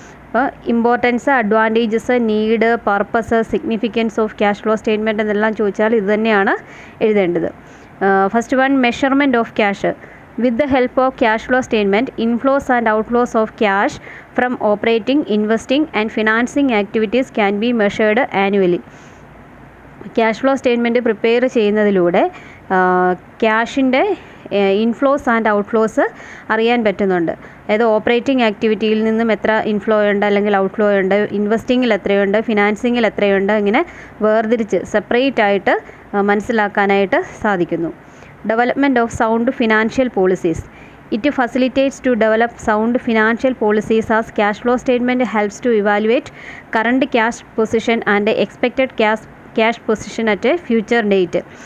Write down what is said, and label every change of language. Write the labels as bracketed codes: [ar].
[ml] അപ്പോൾ importance, advantages, need, purpose, significance of cash flow statement എന്നെല്ലാം ചോദിച്ചാൽ ഇത് തന്നെയാണ് എഴുതേണ്ടത്. [en] First one, measurement of cash. With the help of cash flow statement, inflows and outflows of cash from operating, investing and financing activities can be measured annually. [ml] Cash flow statement prepare ചെയ്യുന്നതിലൂടെ ക്യാഷിൻ്റെ inflows and outflows അറിയാൻ പറ്റുന്നുണ്ട്. അതായത് operating ആക്ടിവിറ്റിയിൽ നിന്നും എത്ര inflow ഉണ്ട് അല്ലെങ്കിൽ outflow ഉണ്ട്, ഇൻവെസ്റ്റിങ്ങിൽ എത്രയുണ്ട്, ഫിനാൻസിങ്ങിൽ എത്രയുണ്ട്, ഇങ്ങനെ വേർതിരിച്ച് സെപ്പറേറ്റ് ആയിട്ട് മനസ്സിലാക്കാനായിട്ട് സാധിക്കുന്നു. [en] Development of sound financial policies. It facilitates to develop sound financial policies as cash flow statement helps to evaluate current cash position and expected cash position at a future date.